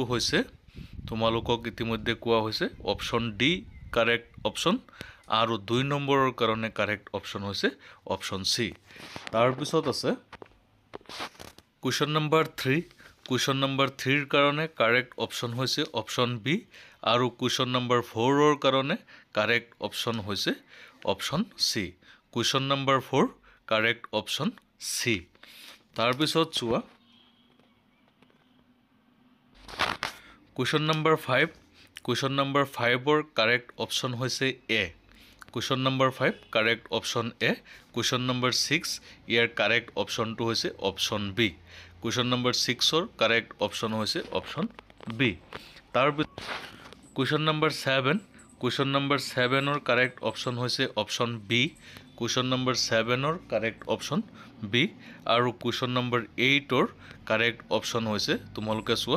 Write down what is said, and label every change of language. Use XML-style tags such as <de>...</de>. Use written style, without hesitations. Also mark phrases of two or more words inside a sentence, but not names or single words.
<as>হৈছে তোমালোকক ইতিমধ্যে কোৱা হৈছে</as> <en>option D correct option</en> <as>আৰু 2 নম্বৰৰ কাৰণে</as> <en>correct option হৈছে option C</en> <as>তাৰ পিছত আছে</as> <en>question number 3 Question number 3</en> <as>ৰ কাৰণে</as> <en>correct option হৈছে option B আৰু question number 4</en> <as>ৰ কাৰণে</as> <en>correct option হৈছে option C question number 4 correct option C</en> <as>তাৰ পিছত চোৱা</as> <en>question number 5 question number 5 ৰ correct option হৈছে এ question number 5 correct option A question number 6 ইয়াৰ correct option হৈছে option B Question number 6 or correct option hoise option B. Question number 7. Question number 7 or correct option hoise option B. Question number 7 or correct option B. Aru question number 8 or correct option</en> <as>হৈছে তোমালোকে চোৱা.</as>